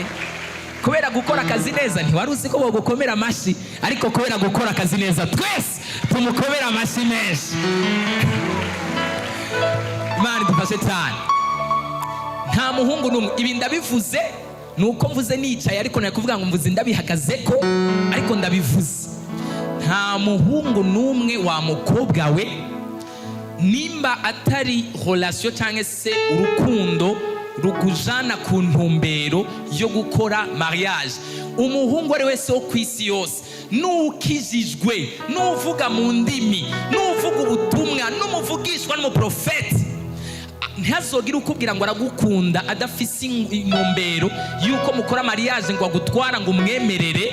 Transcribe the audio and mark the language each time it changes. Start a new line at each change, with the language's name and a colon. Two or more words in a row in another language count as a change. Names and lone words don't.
Rundi: Kubera gukora akazi neza, ntiwari uzi ko bogukomera amashyi, ariko kubera gukora akazi neza twese tumukomera amashyi menshi. Imana idufashe cyane. Nta muhungu n'umwe, ibi ndabivuze nuko mvuze nicaye, ariko nari kuvuga ngo mvuze ndabihagazeko, ariko ndabivuze. Nta muhungu n'umwe wa mukobwa we, nimba atari relation cyangwa se urukundo rukujana ku ntumbero yo gukora mariage. Umuhungu ari wese wo kwisi yose, nukijijwe, nuvuga mu ndimi, nuvuga ubutumwa, numuvugishwa n'umuprofeti, ntazogira ukubwira ngo aragukunda adafise intumbero yuko mukora mariage ngo agutwara ngo umwemerere.